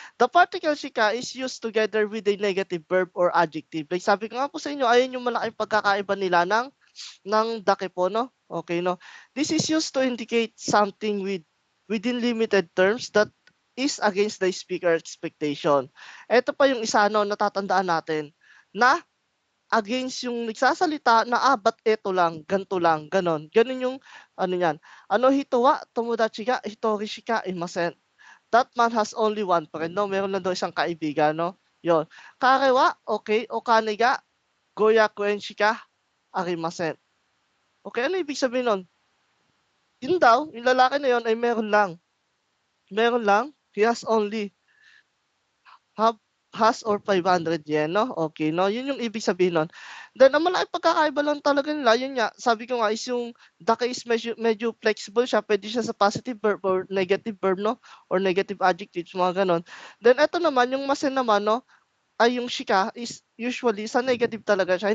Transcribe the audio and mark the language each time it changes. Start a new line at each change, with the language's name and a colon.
English: The particle shika is used together with a negative verb or adjective.
Filipino: Like sabi ko nga po sa inyo, ayun yung malaking pagkakaiba nila ng dake po, no? Okay, no?
English: This is used to indicate something within limited terms that is against the speaker expectation.
Filipino: Ito pa yung isa, no, natatandaan natin na against yung nagsasalita na, ba't eto lang, ganito lang, ganon. Ganon yung, ano yan. Ano,
Japanese: hitowa, tomodachi ga, hitori shika imasen.
English: That man has only one friend, no?
Filipino: Meron lang daw isang kaibigan, no? Yon.
Japanese: Karewa, okay, okane ga, goyakuen shika arimasen.
Filipino: Okay, ano ibig sabihin nun? Yun daw, yung lalaki na yon ay meron lang. Meron lang,
English: he has only has or 500 yen, no?
Filipino: Okay, no? Yun yung ibig sabihin nun. Then, ang malaking pagkakaiba lang talaga nila, yun nga, sabi ko nga is yung dake is medyo flexible siya. Pwede siya sa positive verb or negative verb, no? Or negative adjectives, mga ganon. Then, eto naman, yung masen naman, no? Ay, yung shika is usually sa negative talaga siya.